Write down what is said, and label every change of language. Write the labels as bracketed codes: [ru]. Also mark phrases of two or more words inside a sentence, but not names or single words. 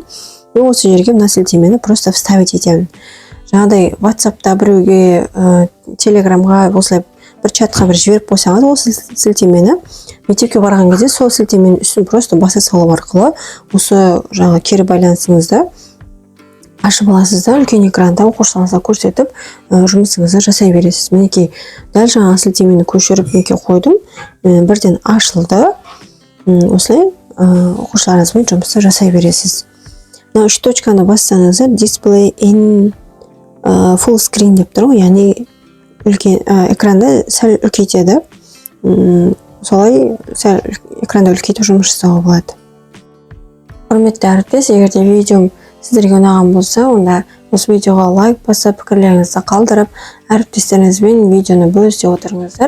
[kk] Осы жерге мына сілтемені [ru] просто вставить [kk] етемін. Жаңағыдай WhatsApp-та біреуге, Telegram-ға осылай бір чатқа бір жіберіп қойсаңыз, осы сілтемені мектепке барған кезде сол сілтеменің үстін просто баса салу арқылы осы жаңа кері байланысыңызды ашып аласыз да, үлкен экранда оқушыларыңызға көрсетіп, жұмысыңызды жасай бересіз. Мінекей дәл жаңа сілтемені көшіріп қойдым, бірден ашылды. Осылай оқушыларыңызбен жұмысты жасай бересіз. Мына 3 точканы бассаңыздар, [en] display in full screen [kk] деп тұр ғой, яғни экранды сәл үлкейтеді. Солай сәл экранды үлкейтіп жұмыс жасауға болады. Құрметті әріптес, егер де видеом сіздерге ұнаған болса, онда осы видеоға лайк басып, пікірлеріңізді қалдырып, әріптестеріңізбен видеоны бөлісе отырыңыздар.